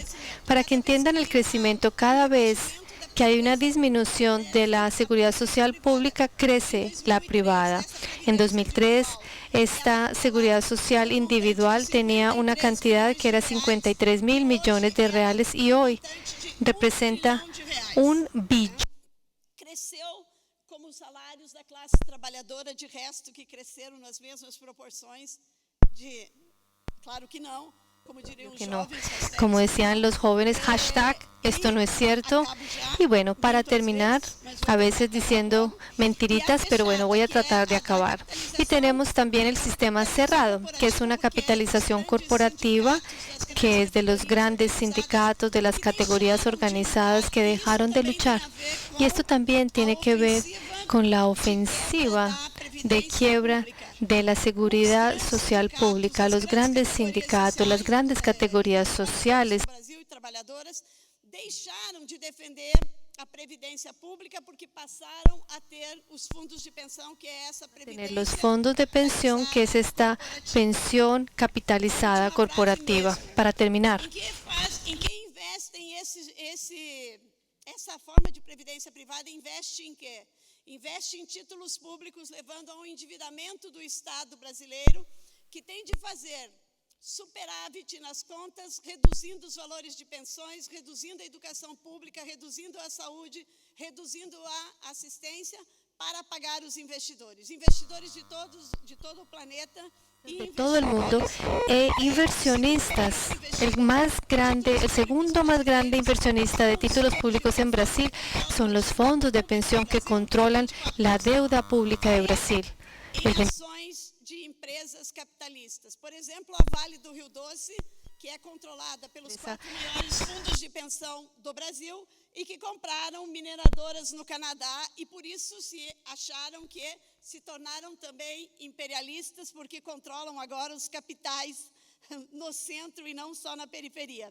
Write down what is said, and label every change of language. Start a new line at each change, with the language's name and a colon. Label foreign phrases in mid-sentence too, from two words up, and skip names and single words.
Spanish: Para que entiendan el crecimiento, cada vez que hay una disminución de la seguridad social pública, crece la privada. En 2003, esta seguridad social individual tenía una cantidad que era 53.000 millones de reales y hoy representa 1 billón.
Portuguese: Cresceu como os salários da classe trabalhadora, de resto que cresceram nas mesmas proporções de, claro que não, como diriam os jovens,
Spanish: como decían los jóvenes, hashtag, esto no es cierto. Y bueno, para terminar, a veces diciendo mentiritas, pero bueno, voy a tratar de acabar. Y tenemos también el sistema cerrado, que es una capitalización corporativa, que es de los grandes sindicatos, de las categorías organizadas que dejaron de luchar. Y esto también tiene que ver con la ofensiva de quiebra de la seguridad social pública. Los grandes sindicatos, las grandes categorías sociales
Portuguese: Brasil e trabalhadoras deixaram de defender a previdência pública porque passaram a ter os fundos de pensão, que é essa tener previdência.
Spanish: los fondos de pensión, que es esta pensión capitalizada corporativa. Para terminar,
Portuguese: Em que investem essa forma de previdência privada? Investe em quê? Investe em títulos públicos, levando a um endividamento do Estado brasileiro, que tem de fazer superávit nas contas, reduzindo os valores de pensões, reduzindo a educação pública, reduzindo a saúde, reduzindo a assistência para pagar os investidores. Investidores de todo o planeta.
Spanish: de todo el mundo, e inversionistas. El segundo más grande inversionista de títulos públicos en Brasil son los fondos de pensión que controlan la deuda pública de Brasil.
Portuguese: Ações de empresas capitalistas. Por exemplo, a Vale do Rio Doce, que é controlada pelos 4 maiores fundos de pensão do Brasil e que compraram mineradoras no Canadá, e por isso se tornaram também imperialistas, porque controlam agora os capitais no centro e não só na periferia.